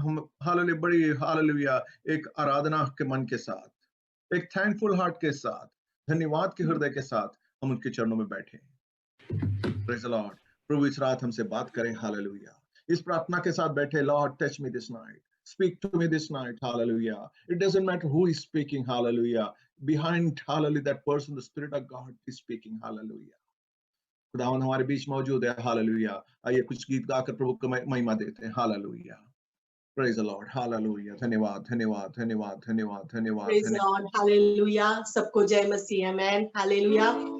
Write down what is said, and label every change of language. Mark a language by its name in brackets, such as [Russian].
[Hindi] हम हालेलुया बड़ी हालेलुया एक आराधना के मन के साथ, एक [English] thankful heart [Hindi] के साथ, धन्यवाद के हृदय के साथ हम उनके चरणों में बैठे। [English] praise the Lord, [Hindi] प्रभु इस रात हमसे बात करें। हालेलुया, इस प्रार्थना के साथ बैठे, [English] Lord touch me this night, speak to me this night. Hallelujah, it doesn't matter who is speaking. Hallelujah, behind hallelujah that person the spirit of God is speaking. [Hindi] Hallelujah, खुदावंद हमारे बीच मौजूद है। हालेलुया, आइए कुछ गीत गाकर प्रभु को महिमा देते हैं। Hallelujah, [English] praise the Lord, [Hindi] hallelujah. धन्यवाद, धन्यवाद, धन्यवाद, धन्यवाद, धन्यवाद, [English] praise Lord, [Hindi] हालेलुया। सबको जय मसीह, आमेन, हालेलुया।